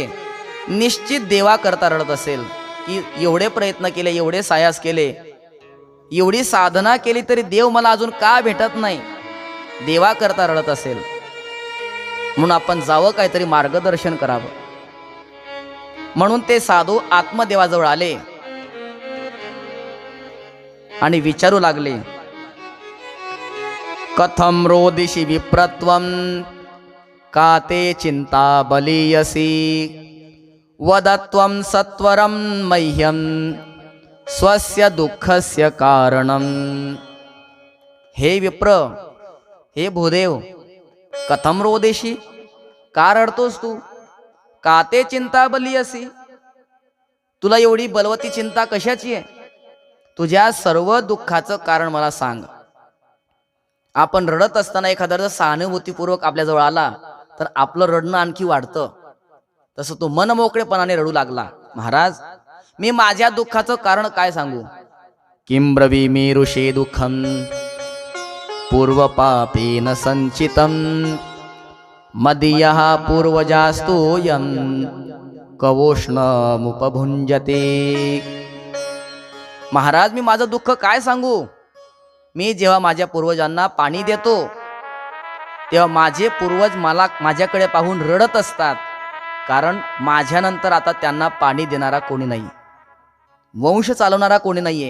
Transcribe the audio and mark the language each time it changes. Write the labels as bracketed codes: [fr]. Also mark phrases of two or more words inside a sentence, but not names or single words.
[mr] निश्चित देवा करता रडत असेल की एवढे प्रयत्न केले, एवढे सायास केले, एवढी साधना केली तरी देव मला अजून का भेटत नाही, देवा करता रडत असेल. म्हणून आपण जावं, काहीतरी मार्गदर्शन करावं. म्हणून ते साधू आत्मदेवाजवळ आले आणि विचारू लागले, [sa] कथम रोदिषि विप्रत्वम का ते चिंता बलीयसी वदत्वम सत्वरम मह्यम स्वस्य दुःखस्य कारणम. [mr] हे विप्र, हे भूदेव, [sa] कथम रोदेशी, [mr] का रडतोस तू? [sa] का ते चिंता बलीयसी, [mr] तुला एवढी बलवती चिंता कशाची आहे? तुझ्या सर्व दुःखाचं कारण मला सांग. आपण रडत असताना एखादा जर सहानुभूतीपूर्वक आपल्याजवळ आला तर आपलं रडणं आणखी वाढतं. तसं तो मन मोकळेपणाने रडू लागला. महाराज, मी माझ्या दुःखाचं कारण काय सांगू? [sa] किं ब्रवीमि ऋषे दुःखम पूर्व पापेन संचितम मदीयः पूर्वजास्तोयं कवोष्णमुपभुंजते. [mr] महाराज, मी माझं दुःख काय सांगू? मी जेव्हा माझ्या पूर्वजांना पाणी देतो तेव्हा माझे पूर्वज मला माझ्याकडे पाहून रडत असतात, कारण माझ्यानंतर आता त्यांना पाणी देणारा कोणी नाही, वंश चालवणारा कोणी नाहीये.